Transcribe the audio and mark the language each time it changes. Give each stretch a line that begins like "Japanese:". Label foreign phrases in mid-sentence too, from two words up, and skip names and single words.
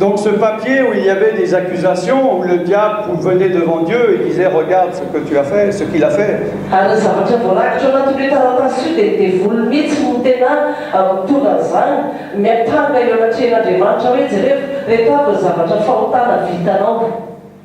French: Donc ce papier où il y avait des accusations, où le diable venait devant Dieu et disait regarde ce que tu as fait, ce qu'il a fait.
Malagasy: Ary ny zavatra voarakitra ao anatin'ilay taratasy io dia voly mihitsy no tena mitondra izany miatanga eo anatrehan'Andriamanitra hoe jereo rehefa avy ny zavatra fahotana vitanao.